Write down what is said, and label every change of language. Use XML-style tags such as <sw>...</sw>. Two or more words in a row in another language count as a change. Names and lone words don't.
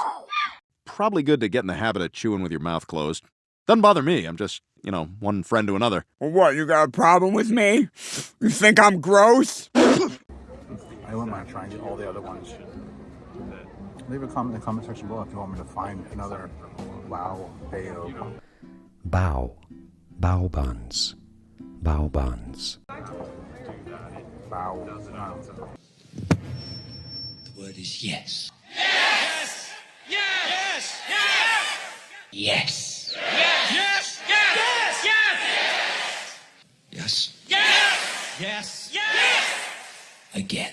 <en>Probably good to get in the habit of chewing with your mouth closed. Doesn't bother me. I'm just, one friend to another. Well, what, you got a problem with me? You think I'm gross? I wouldn't mind trying all the other ones. Leave a comment in the comment section below if you want me to find another Wow Bao. Bao. Bao buns. Bao buns. Bao. The word is yes. Yes! Yes! Yes! Yes! Yes! Yes! Yes! Yes. Yes! Yes! Yes! Again.</en>